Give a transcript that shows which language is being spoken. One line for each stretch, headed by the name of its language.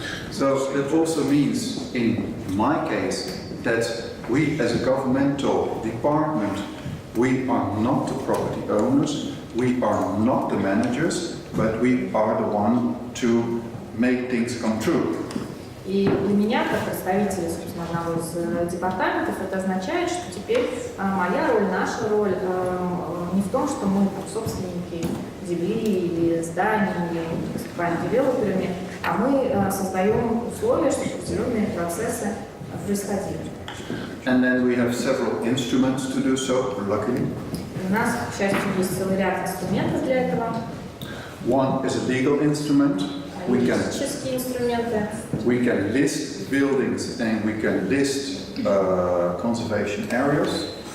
English: So that also means, in my case, that we as a governmental department, we are not the property owners, we are not the managers, but we are the one to make things come true.
Russian: И для меня, как представителя, собственно, одного из департаментов, это означает, что теперь моя роль, наша роль не в том, что мы собственники земли или зданий, или выступаем девелоперами, а мы создаем условия, чтобы определенные процессы происходили.
English: And then we have several instruments to do so, luckily.
Russian: У нас, к счастью, есть целый ряд инструментов для этого.
English: One is a legal instrument.
Russian: Юридические инструменты.
English: We can list buildings and we can list conservation areas.